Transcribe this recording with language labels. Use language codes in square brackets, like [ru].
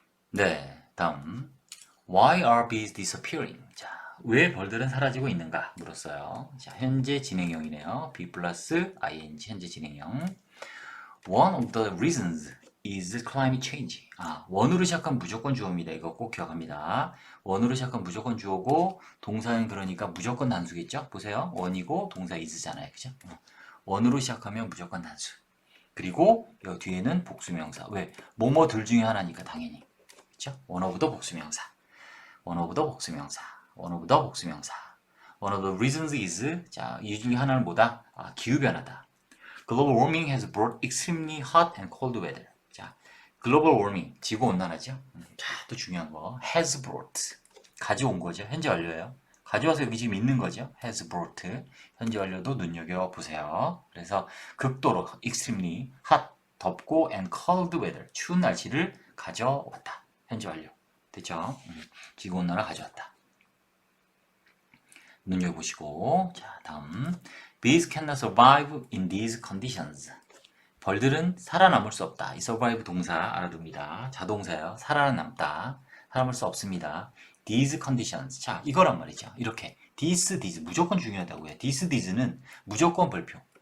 [ko] 네, 다음 [en] Why are bees disappearing? [ko] 자, 왜 벌들은 사라지고 있는가? 물었어요. 자, 현재 진행형이네요. be 플러스 ing 현재 진행형. [en] One of the reasons is climate change. [ko] 원으로 시작한 무조건 주어입니다. 이거 꼭 기억합니다. 원으로 시작한 무조건 주어고 동사는 그러니까 무조건 단수겠죠? 보세요. 원이고 동사 is잖아요. 그죠? 원으로 시작하면 무조건 단수. 그리고 여기 뒤에는 복수명사. 왜? 뭐뭐 둘 중에 하나니까 당연히. 그죠? [en] one of the 복수명사. one of the 복수명사. one of the 복수명사. one of the reasons is [ko] 자, 이 중에 하나는 뭐다? 기후변화다. [en] Global warming has brought extremely hot and cold weather. [ko] 자, global warming, 지구온난화죠. 자, 또 중요한 거, has brought, 가져온 거죠. 현재 완료예요. 가져와서 여기 지금 있는 거죠. has brought, 현재 완료도 눈여겨보세요. 그래서 극도로, [en] extremely hot, [ko] 덥고 [en] and cold weather, [ko] 추운 날씨를 가져왔다. 현재 완료. 됐죠? 지구온난화 가져왔다. 눈여겨보시고, 자, 다음. [en] Bees cannot survive in these conditions. [ko] 벌들은 살아남을 수 없다. 이 survive 동사 알아둡니다. 자동사예요. 살아남다. 살아남을 수 없습니다. These conditions. 자, 이거란 말이죠. 이렇게 these 무조건 중요하다고요. thes는 무조건 별표.